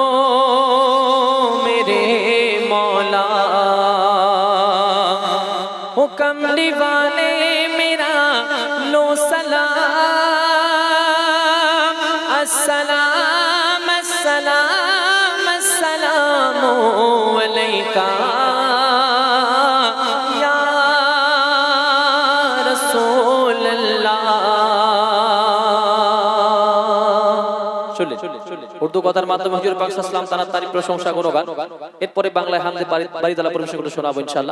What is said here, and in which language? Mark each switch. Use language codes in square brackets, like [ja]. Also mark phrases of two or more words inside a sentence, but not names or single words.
[ur] میرے مولا، حکم والے میرا لو سلام، [ar] السلام السلام السلام علیکہ یا رسول اللہ۔ [bn] উর্দু কথার মাধ্যমে হুজুর পাক [ar] صلى الله عليه وسلم [bn] তার তারিফ প্রশংসা গুণগান, এরপরে বাংলায় হামদে বারিদালা পরিবেশন করে শোনাবো ইনশাআল্লাহ।